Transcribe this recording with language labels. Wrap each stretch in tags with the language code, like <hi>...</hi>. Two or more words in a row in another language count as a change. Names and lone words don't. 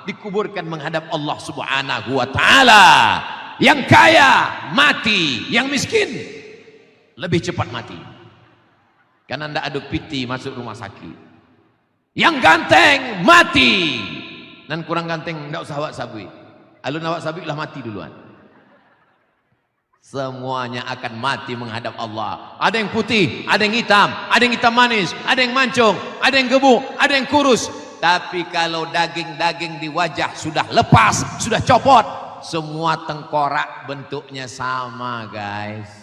<id>Dikuburkan menghadap</id> <ar>الله سبحانه وتعالى.</ar> <id>Yang kaya mati, yang miskin lebih cepat mati. Karena tidak ada piti masuk rumah sakit. Yang ganteng mati, dan kurang ganteng tidak usah</id> <min>awak sabui. Alun awak sabui lah mati duluan.</min> <id>Semuanya akan mati menghadap Allah. Ada yang putih, ada yang hitam manis, ada yang mancung, ada yang gebuk, ada yang kurus. Tapi kalau daging-daging di wajah sudah lepas, sudah copot, semua tengkorak bentuknya sama, guys.</id>